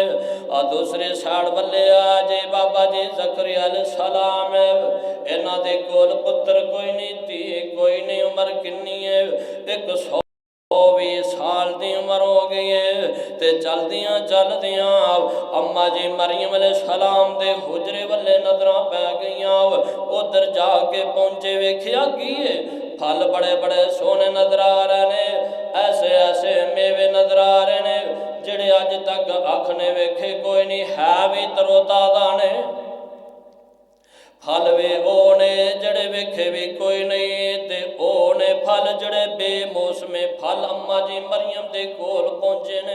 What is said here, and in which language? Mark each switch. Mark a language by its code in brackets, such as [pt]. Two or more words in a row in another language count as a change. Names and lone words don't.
[pa] ਆ ਦੂਸਰੇ ਸਾਈਡ ਵੱਲੇ ਆ ਜੇ ਬਾਬਾ ਜੀ ਜ਼ਕਰੀਆ अलैहिस्सलाम, ਇਹਨਾਂ ਦੇ ਕੋਲ ਪੁੱਤਰ ਕੋਈ ਨਹੀਂ, ਧੀ ਕੋਈ ਨਹੀਂ। ਉਮਰ ਕਿੰਨੀ ਹੈ? 120 ਸਾਲ ਦੀ ਉਮਰ ਹੋ ਗਈ ਹੈ। ਤੇ ਚਲਦਿਆਂ ਚਲਦਿਆਂ ਅੰਮਾ ਜੀ मरियम अलैहिस्सलाम ਦੇ ਹੁਜਰੇ ਵੱਲੇ ਨਜ਼ਰਾਂ ਪੈ ਗਈਆਂ। ਉਧਰ ਜਾ ਕੇ ਪਹੁੰਚੇ, ਵੇਖਿਆ ਕੀ ਫਲ ਬੜੇ ਬੜੇ ਸੋਹਣੇ ਨਜ਼ਰ ਆ ਰਹੇ ਨੇ, ਐਸੇ ਐਸੇ ਮੇਵੇ ਨਜ਼ਰ ਆ ਰਹੇ ਨੇ ਜਿਹੜੇ ਅੱਜ ਤੱਕ ਅੱਖ ਨੇ ਵੇਖੇ ਕੋਈ ਨਹੀਂ, ਹੈ ਭੀ ਤਰੋਤਾਜ਼ਾ ਨੇ। ਫਲ ਵੇ ਓ ਨੇ ਜਿਹੜੇ ਵੇਖੇ ਭੀ ਕੋਈ ਨਹੀਂ, ਤੇ ਓ ਨੇ ਫਲ ਜਿਹੜੇ ਬੇਮੌਸਮੇ ਫਲ ਅੰਮਾ ਜੀ ਮਰੀਅਮ ਦੇ ਕੋਲ ਪਹੁੰਚੇ ਨੇ।